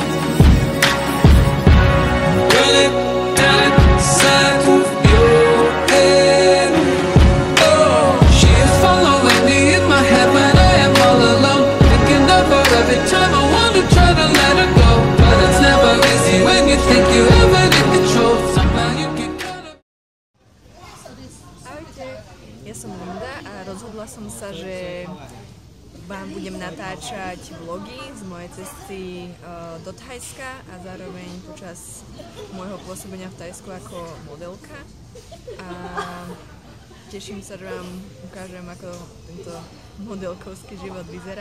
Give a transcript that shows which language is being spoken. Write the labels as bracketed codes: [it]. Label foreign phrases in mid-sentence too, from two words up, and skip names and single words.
[en] Run it down inside of your head. Oh, she is following me in my head when I am all alone, thinking of her every time I want to try to let her go. But it's never easy when you think you have it in control. Somehow you get caught up. [sk] Ahojte, ja som Linda a rozhodla som sa, že vám budem natáčať vlogy z mojej cesty do Thajska a zároveň počas môjho pôsobenia v Thajsku ako modelka. A teším sa, že vám ukážem, ako tento modelkovský život vyzerá.